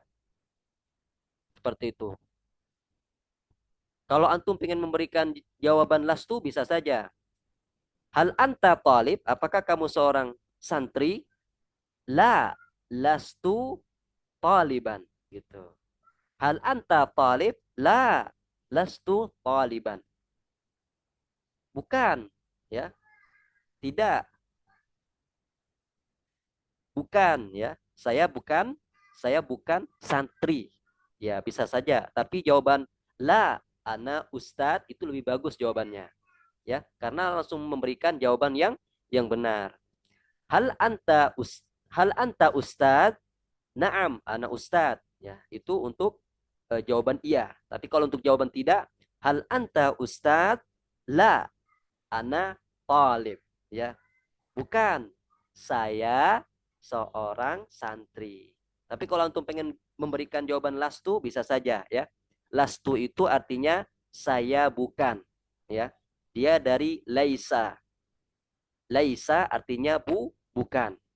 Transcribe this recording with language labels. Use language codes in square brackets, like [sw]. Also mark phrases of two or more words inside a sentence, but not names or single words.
[id] Seperti itu. Kalau antum ingin memberikan jawaban lastu bisa saja. [ar] هل أنت طالب, [id] apakah kamu seorang santri? [ar] لا، لست طالبا gitu. هل أنت طالب؟ لا، لست طالبا. [id] Bukan, ya. Tidak, bukan, ya. Saya bukan santri. Ya, bisa saja. Tapi jawaban [ar] لا، أنا أستاذ [id] itu lebih bagus jawabannya, ya. Karena langsung memberikan jawaban yang benar. [ar] هل أنت هل أنت أستاذ? نعم، أنا أستاذ. [id] Ya, itu untuk jawaban iya. Tapi kalau untuk jawaban tidak, [ar] هل أنت أستاذ? لا، أنا طالب. Ya, [id] bukan. Saya seorang santri. Tapi kalau antum pengen memberikan jawaban lastu, bisa saja ya. Lastu itu artinya saya bukan. Ya, dia dari laisa. Laisa artinya bukan.